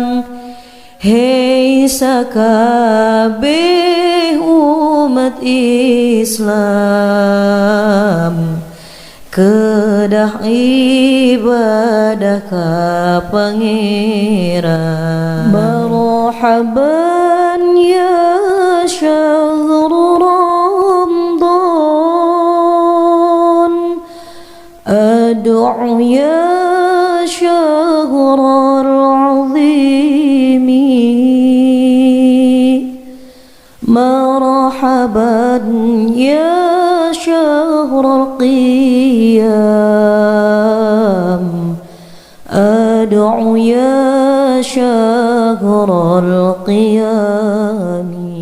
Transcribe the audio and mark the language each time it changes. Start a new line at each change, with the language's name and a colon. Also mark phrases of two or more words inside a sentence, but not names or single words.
Sundanese: Hei sakabeh umat Islam, kedah ibadah ka Pangeran.
Arabic: مرحبا يا شهر رمضان, أدعو يا شهر العظيم. مرحبا يا شهر القيام، أدعو يا شهر القيام.